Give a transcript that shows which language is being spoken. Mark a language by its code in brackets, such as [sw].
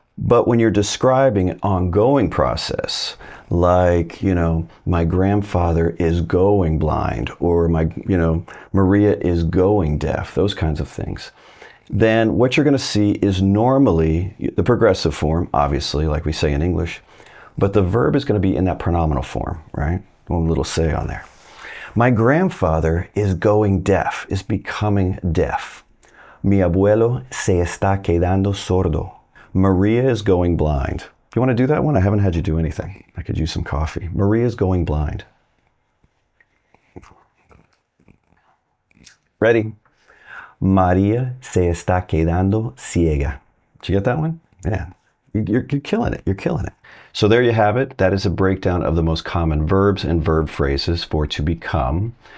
[en] But when you're describing an ongoing process, like, my grandfather is going blind, or Maria is going deaf, those kinds of things, then what you're going to see is normally the progressive form, obviously, like we say in English, but the verb is going to be in that pronominal form, right? One little say on there. My grandfather is going deaf, is becoming deaf. [es] Mi abuelo se está quedando sordo. [en] Maria is going blind. You want to do that one? I haven't had you do anything. I could use some coffee. Maria is going blind. Ready? [es] Maria se está quedando ciega. [en] Did you get that one? Yeah. You're killing it. You're killing it. So there you have it. That is a breakdown of the most common verbs and verb phrases for to become.